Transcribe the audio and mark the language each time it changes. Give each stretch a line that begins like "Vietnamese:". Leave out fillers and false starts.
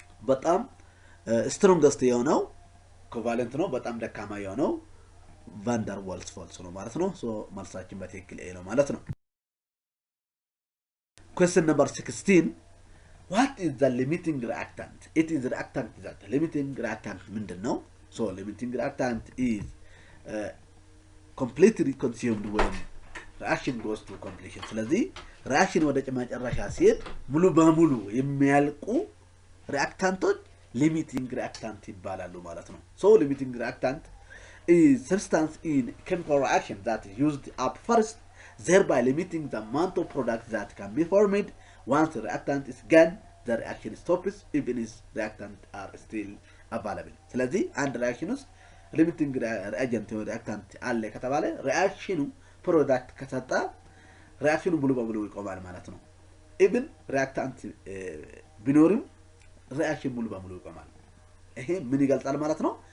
Amharic: በጣም ስትሮንግስት የሆነው ኮቫለንት ነው። በጣም ደካማ የሆነው van der Waals force ነው ማለት ነው። ሶ መልሳችን በትክክል ኤ ነው ማለት ነው።
English: Question number 16. What is the limiting reactant? It is reactant that limiting reactant
Amharic: ምንድነው?
English: So limiting reactant is completely consumed when reaction goes to completion.
Amharic: ስለዚህ reaction ወደ መጨረሻ ሲሄድ ሙሉ በሙሉ የሚያልቁ reactanቶች limiting reactant ይባላሉ ማለት ነው።
English: So limiting reactant is substance in chemical reaction that is used up first, thereby limiting the amount of product that can be formed. Once the reactant is gone, the reaction stops even if reactant are still available.
Amharic: ስለዚህ አንድ reaction ውስጥ limiting reagent or reactant አለ ከተባለ reaction product ከሰጣ reaction ሙሉ በሙሉ ይቆማል ማለት ነው። even reactant ቢኖርም reaction ሙሉ በሙሉ ይቆማል። ይሄ ምን ይገልጻል ማለት ነው?